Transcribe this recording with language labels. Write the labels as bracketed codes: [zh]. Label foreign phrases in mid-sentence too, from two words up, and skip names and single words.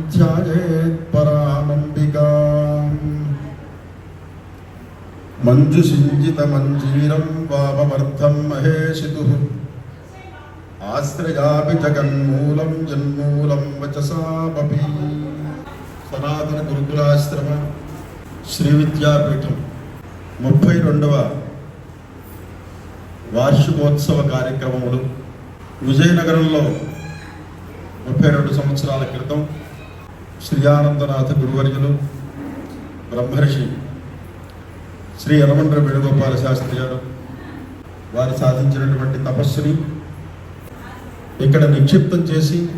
[sa] ध्यायेत्परामम्बिकाम् मञ्जुसिञ्जितमञ्जीरं वाममर्थं महेशितुः आश्रयापि जगन्मूलं जन्मूलं वचसामपि सनातन गुरुकुलाश्रम [te] శ్రీ విద్యాపీఠం 32వ వార్షికోత్సవ కార్యక్రమములు విజయనగరంలో 32 సంవత్సరాల క్రితం శ్రీ ఆనందనాథ గురువర్యులు బ్రహ్మర్షి శ్రీ యనమల వేణుగోపాల శాస్త్రి గారు వారు సాధించినటువంటి తపస్సుని ఇక్కడ నిక్షిప్తం చేసి